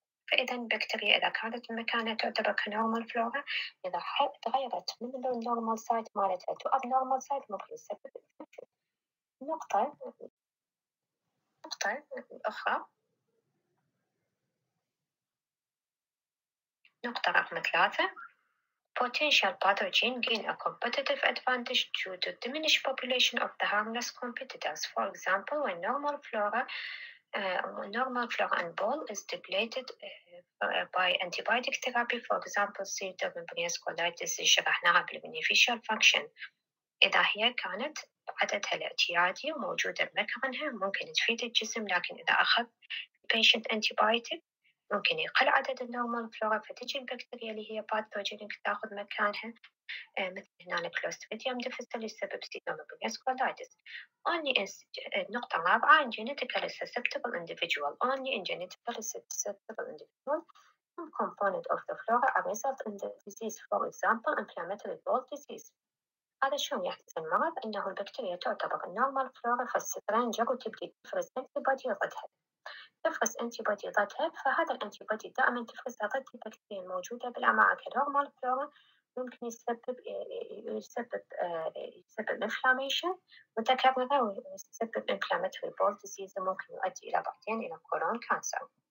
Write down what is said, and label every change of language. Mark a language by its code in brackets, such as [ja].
[ar] فإذا البكتيريا إذا كانت مكانها تعتبر كنورمال فلورا، إذا تغيرت من النورمال سايت مالتها تو أبنورمال سايت ممكن تسبب انفكشن. النقطة الأخرى، نقطة رقم 3 [en] potential pathogen gain a competitive advantage due to diminished population of the harmless competitors. For example, when normal flora and ball is depleted by antibiotic therapy, for example, pseudomembranous colitis [ar] اللي شرحناها بال [en] beneficial function، [ar] إذا هي كانت عددها الاعتيادي وموجودة بمكانها ممكن تفيد الجسم، لكن إذا أخذ patient antibiotic ممكن يقل عدد النورمال فلورا فتجي البكتيريا اللي هي باثوجينيك تاخذ مكانها، مثل هنا كلوستريديوم ديفيسيل يسبب [en] pseudomembranous colitis. [ar] النقطة الرابعة [en] in genetically susceptible individual. Only in genetically susceptible individual some component of the flora are result in the disease, for example inflammatory bowel disease. [ar] هذا شلون يحدث المرض؟ إنه البكتيريا تعتبر النورمال فلورا فالسترينجر وتبدي تفرز أنتيبودي ضدها، تفرز أنتيبودي ضدها، فهذا الأنتيبودي دائما تفرزها ضد البكتيريا الموجودة بالأمعاء كنورمال فلورا، ممكن يسبب inflammation متكررة ويسبب [en] inflammatory bowel disease [ar] ممكن يؤدي إلى بعدين إلى [en] colon cancer.